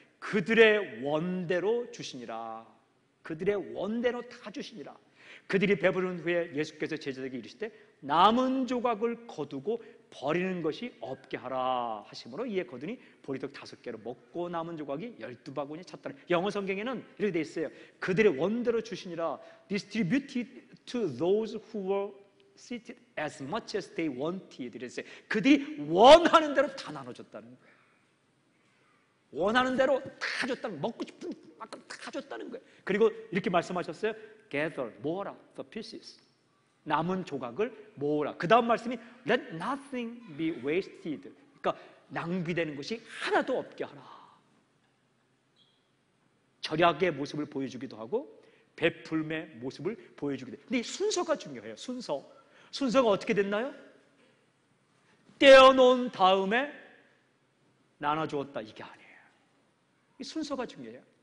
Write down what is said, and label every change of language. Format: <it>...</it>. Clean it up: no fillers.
<ko>그들의 원대로 주시니라. 그들의 원대로 다 주시니라. 그들이 배부른 후에 예수께서 제자들에게 이르시되 남은 조각을 거두고 버리는 것이 없게 하라 하심으로 이에 거두니 보리떡 5개로 먹고 남은 조각이 12바구니에 찼더라. 영어 성경에는 이렇게 돼 있어요. 그들의 원대로 주시니라.</ko> <en>Distributed to those who were seated as much as they wanted.</en> <ko>이랬어요. 그들이 원하는 대로 다 나눠줬다는 거예요. 원하는 대로 다 줬다는, 먹고 싶은 만큼 다 줬다는 거예요. 그리고 이렇게 말씀하셨어요.</ko> <en>Gather,</en> <ko>모아라,</ko> <en>the pieces.</en> <ko>남은 조각을 모으라. 그 다음 말씀이</ko> <en>Let nothing be wasted.</en> <ko>그러니까 낭비되는 것이 하나도 없게 하라. 절약의 모습을 보여주기도 하고 베풀음의 모습을 보여주기도 해요. 근데 이 순서가 중요해요. 순서가 어떻게 됐나요? 떼어놓은 다음에 나눠주었다, 이게 아니에요. 이 순서가 중요해요.</ko>